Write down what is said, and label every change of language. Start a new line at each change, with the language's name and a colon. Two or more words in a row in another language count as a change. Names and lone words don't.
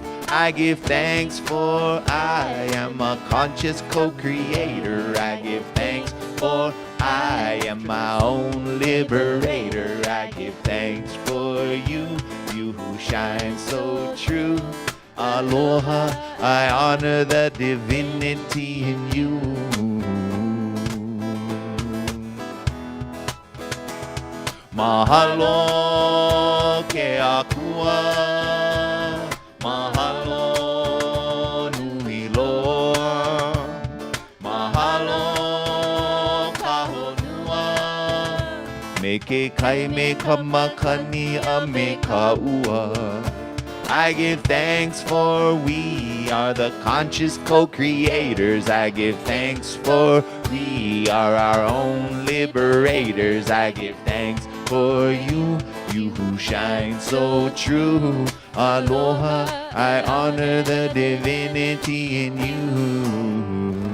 English: I give thanks for I am a conscious co-creator. I give thanks for I am my own liberator. I give thanks for you, you who shine so true. Aloha, I honor the divinity in you.
Hawaiian: Mahalo ke akua, mahalo nui loa, mahalo kahonua, me ke kai me kamakani a me kaua.
English: I give thanks for we are the conscious co-creators. I give thanks for we are our own liberators. I give thanks for you, you who shine so true. Aloha, I honor the divinity in you.